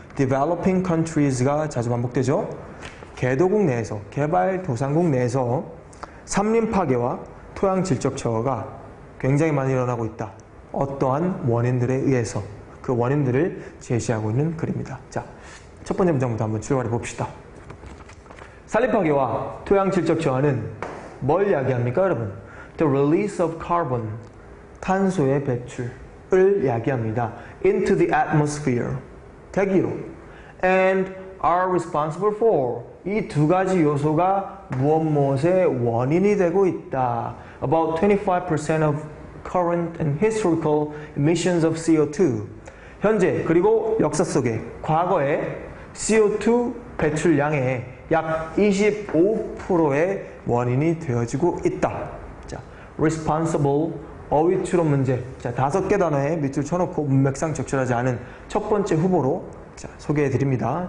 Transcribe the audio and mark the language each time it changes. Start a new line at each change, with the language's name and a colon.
English: developing countries
Korean: 가 자주 반복되죠. 개도국 내에서, 개발도상국 내에서 산림 파괴와 토양 질적 저하가 굉장히 많이 일어나고 있다. 어떠한 원인들에 의해서 그 원인들을 제시하고 있는 글입니다. 자, 첫 번째 문장부터 한번 출발해 봅시다. 산림 파괴와 토양 질적 저하는 뭘 이야기합니까, 여러분?
English: The release of carbon,
Korean: 탄소의 배출을 이야기합니다.
English: Into the atmosphere,
Korean: 대기로.
English: And are responsible for,
Korean: 이 두 가지 요소가 무엇의 원인이 되고 있다.
English: About 25% of current and historical emissions of CO2.
Korean: 현재 그리고 역사 속에 과거의 CO2 배출량의 약 25%의 원인이 되어지고 있다. 자, responsible, 어휘 추론 문제. 자, 5개 단어에 밑줄 쳐놓고 문맥상 적절하지 않은 첫 번째 후보로 자, 소개해 드립니다.